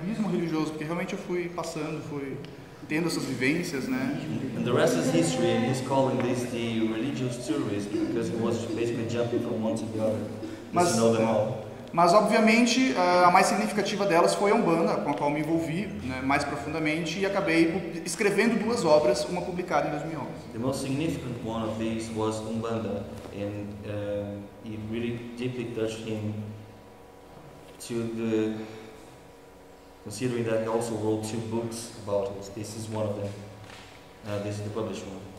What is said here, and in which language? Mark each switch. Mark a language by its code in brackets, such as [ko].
[pt] Turismo religioso, porque realmente eu fui passando, fui tendo essas vivências, né? [en] And the rest is history, and he's calling this the religious tourism because he was basically jumping from one to the other. Just to know them all. [pt] Mas obviamente a mais significativa delas foi a Umbanda, com a qual me envolvi, né, mais profundamente, e acabei escrevendo 2 obras, uma publicada em 2011. [en] The most significant one of these was Umbanda, and it really deeply touched him considering that he also wrote 2 books about it. This is one of them. This is the published one.